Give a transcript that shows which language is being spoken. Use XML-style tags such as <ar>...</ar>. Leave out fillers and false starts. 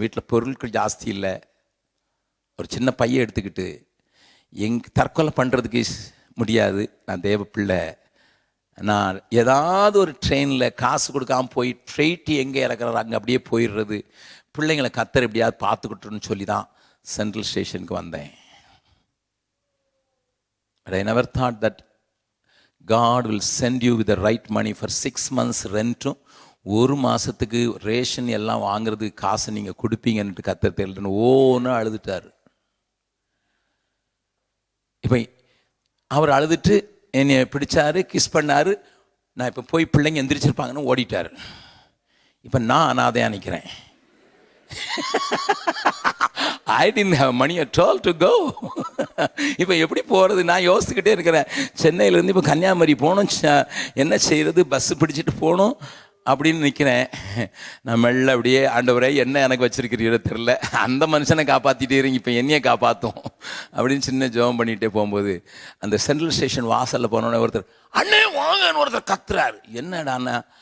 <ta>வீட்டில் பொருட்கள் ஜாஸ்தி இல்லை. ஒரு சின்ன பையை எடுத்துக்கிட்டு தற்கொலை பண்ணுறதுக்கு முடியாது, நான் தேவ பிள்ளை, நான் ஏதாவது ஒரு ட்ரெயினில் காசு கொடுக்காமல் போய் ஃப்ளைட்டு எங்கே இறக்குறாரு அங்கே அப்படியே போயிடுறது, பிள்ளைங்களை கத்தர் எப்படியாவது பார்த்துக்கிட்டுன்னு சொல்லி தான் சென்ட்ரல் ஸ்டேஷனுக்கு வந்தேன்.</ta> <en>But I never thought that God will send you with the right money for 6 months</en> <ta>ரெண்ட்டும் 1 மாதத்துக்கு ரேஷன் எல்லாம் வாங்குறதுக்கு காசு நீங்கள் கொடுப்பீங்கன்ட்டு கத்தர் தெரியலன்னு ஓன்னு அழுதுட்டார். இப்போ அவர் அழுதுட்டு என்னை பிடிச்சாரு, கிஸ் பண்ணார். நான் இப்போ போய் பிள்ளைங்க எந்திரிச்சிருப்பாங்கன்னு ஓடிட்டார். இப்போ நான் அனாதையாக நிற்கிறேன்.</ta> <en>I didn't have money at all to go.</en> <ta>இப்போ எப்படி போகிறது நான் யோசிச்சுக்கிட்டே இருக்கிறேன். சென்னையிலேருந்து இப்போ கன்னியாகுமரி போகணும், என்ன செய்கிறது, பஸ்ஸு பிடிச்சிட்டு போகணும் அப்படின்னு நிற்கிறேன். நான் மெல்ல அப்படியே, ஆண்டவரே என்ன எனக்கு வச்சிருக்கிறீரோ தெரில, அந்த மனுஷனை காப்பாற்றிட்டே இருங்க, இப்போ என்னையே காப்பாற்றும் அப்படின்னு சின்ன ஜெபம் பண்ணிகிட்டே போகும்போது அந்த சென்ட்ரல் ஸ்டேஷன் வாசலில் போனோடனே ஒருத்தர் அண்ணே வாங்கன்னு ஒருத்தர் கத்துறாரு. என்னடாண்ணா?</ta>